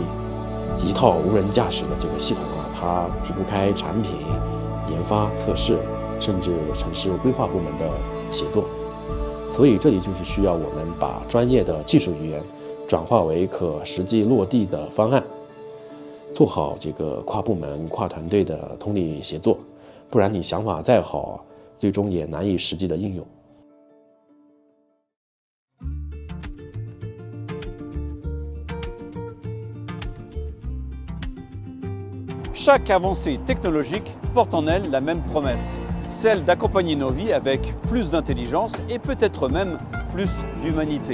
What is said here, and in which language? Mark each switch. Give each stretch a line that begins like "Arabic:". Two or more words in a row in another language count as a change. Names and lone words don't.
Chinese: 一套无人驾驶的系统它离不开产品研发、测试，甚至城市规划部门的协作。所以这里就是需要我们把专业的技术语言转化为可实际落地的方案，做好跨部门、跨团队的通力协作，不然你想法再好，最终也难以实际的应用。
French: Chaque avancée technologique porte en elle la même promesse, celle d'accompagner nos vies avec plus d'intelligence et peut-être même plus d'humanité.